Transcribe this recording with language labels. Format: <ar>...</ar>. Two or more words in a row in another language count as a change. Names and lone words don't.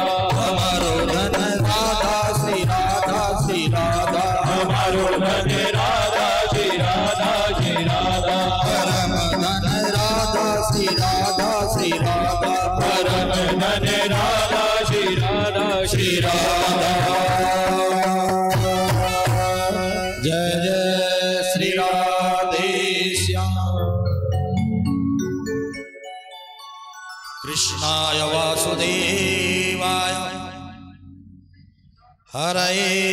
<hi>हमारो धन राधा श्री राधा श्री राधा हमारो धन राधा श्री राधा श्री राधा परम धन राधा श्री राधा श्री राधा परम धन राधा श्री राधा श्री राधा जय जय श्री राधे श्याम</hi> <sa>कृष्णाय वासुदेवाय हरये</sa>